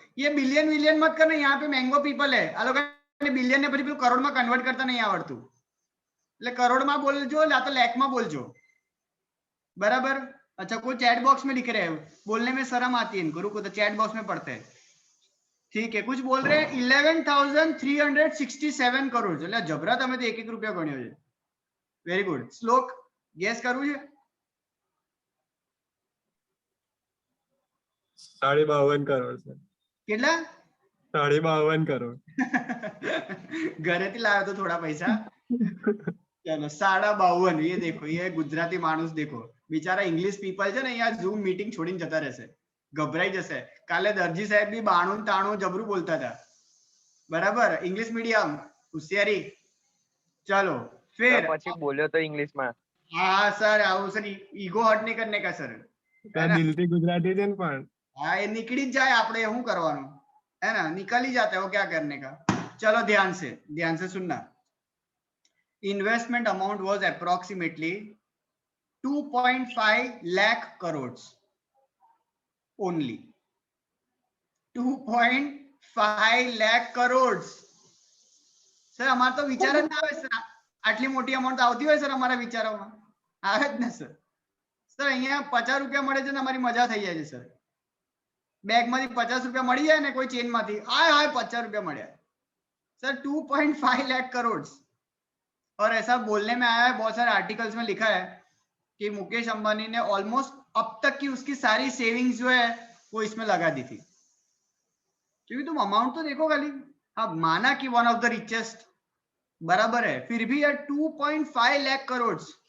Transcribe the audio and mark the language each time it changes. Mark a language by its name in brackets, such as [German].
[Hindi] ये बिलियन विलियन मत करना, यहाँ पे मैंगो पीपल है, [Gujarati] आ लोकोने बिलियन ने પછી પેલું કરોડ માં કન્વર્ટ કરતા નહીં આવડતું, એટલે કરોડ માં બોલજો, યા તો લાખ માં બોલજો, बराबर। [Hindi] अच्छा कोई चैट बॉक्स में लिख रहे हैं, बोलने में शर्म आती है इनको, रुको तो चैट बॉक्स में पढ़ते हैं, ठीक है। कुछ बोल रहे हैं 11,367 करोड़। [Gujarati] એટલે જબરા તમે તો 1-1 રૂપિયા ગણ્યો છે, વેરી ગુડ। શ્લોક ગેસ કરવું છે? [Hindi] 52 करोड़ सर। [Gujarati] કેટલા? [Hindi] 52 करोड़। [Gujarati] ઘરેથી લાવ્યો તો થોડા પૈસા। [Hindi] चलो 52, ये देखो, ये गुजराती मानुस देखो, बिचारा इंग्लिश पीपल [Gujarati] છે ને, અહીંયા ઝૂમ મીટિંગ છોડીને જતા રહેશે, ગભરાઈ જશે। કાલે દરજી સાહેબ બી 92 જબરું બોલતા હતા, बराबर। [Hindi] इंग्लिश मीडियम, होशियारी। चलो फिर [Gujarati] પછી બોલ્યો તો ઇંગ્લિશ માં। [Hindi] हाँ सर, आओ सर, ईगो हर्ट नहीं करने का सर, [Gujarati] દિલથી ગુજરાતી છે ને પણ। [Hindi] हाँ ये निकली जाए, [Gujarati] આપણે શું કરવાનું [Hindi] है ना, निकल ही जाता है वो, क्या करने का। चलो ध्यान से सुनना। [English] Investment amount was approximately 2.5 lakh crore only. [Hindi] 2.5 lakh crore. [Gujarati] Sir અમાર તો વિચાર જ ના આવે સર, આટલી મોટી અમાઉન્ટ આવતી હોય સર અમારા વિચારોમાં? આવે જ ને સર। સર અહીંયા 50 રૂપિયા મળે છે ને અમારી મજા થઈ જાય છે સર। બેગમાંથી 50 રૂપિયા મળી જાય ને કોઈ ચેનમાંથી, હાય 50 રૂપિયા મળ્યા सर। [Hindi] 2.5 लाख करोड़। और ऐसा बोलने में आया है, बहुत सारे आर्टिकल्स में लिखा है कि मुकेश अंबानी ने ऑलमोस्ट अब तक की उसकी सारी सेविंग्स जो है वो इसमें लगा दी थी। क्योंकि तुम अमाउंट तो देखो खाली, हाँ माना कि वन ऑफ द रिचेस्ट, बराबर है, फिर भी यार 2.5 लाख करोड़।